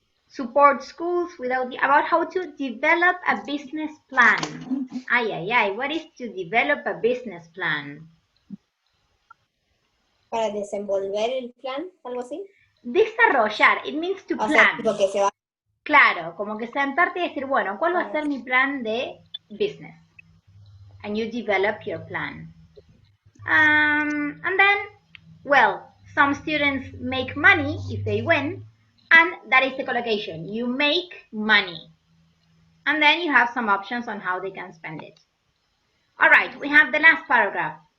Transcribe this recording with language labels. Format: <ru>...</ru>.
<en>Support schools about how to develop a business plan. What is to develop a business plan?</en> <es>Para desenvolver el plan, algo así.</es> <en>Desarrollar, it means to</en> <es>O</es> <en>plan.</en> <es>sea, tipo que se va. Claro, como que sentarte y decir, bueno, ¿cuál va a ser mi plan de business?</es> <en>And you develop your plan. And then, well, some students make money if they win, and that is the collocation. You make money. And then you have some options on how they can spend it. All right, we have the last paragraph.</en>